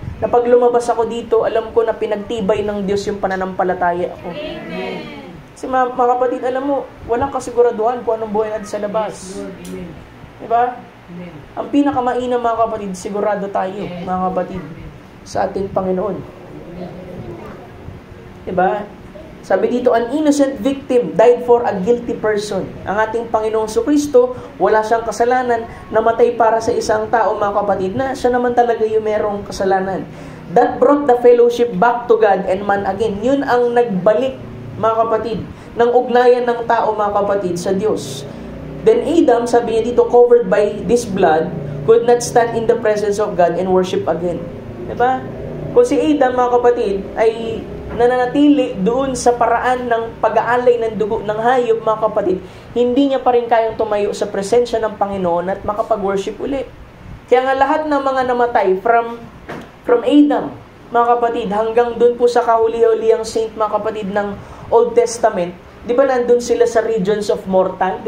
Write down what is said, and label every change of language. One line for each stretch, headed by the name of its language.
Filipino: Na pag lumabas ako dito, alam ko na pinagtibay ng Diyos yung pananampalataya ko. Kasi mga kapatid, alam mo, walang kasiguraduhan kung anong buhay natin sa labas. Diba? Ang pinakamainam, mga kapatid, sigurado tayo, mga kapatid, sa ating Panginoon. Diba? Sabi dito,
English: an innocent victim died for a guilty person.
Filipino: Ang ating Panginoong Jesucristo, wala siyang kasalanan, namatay para sa isang tao, mga kapatid, na siya naman talaga yung merong kasalanan.
English: That brought the fellowship back to God and man again.
Filipino: Yun ang nagbalik, mga kapatid, ng ugnayan ng tao, mga kapatid, sa Diyos.
English: Then Adam,
Filipino: sabi niya dito,
English: covered by this blood, could not stand in the presence of God and worship again.
Filipino: Diba? Kung si Adam, mga kapatid, ay nananatili doon sa paraan ng pag-aalay ng dugo ng hayop, mga kapatid, hindi niya pa rin kayang tumayo sa presensya ng Panginoon at makapag-worship ulit. Kaya nga lahat ng mga namatay from Adam, mga kapatid, hanggang doon po sa kahuli-hulihang saint, mga kapatid, ng Old Testament, di ba nandun sila sa
English: regions of mortal?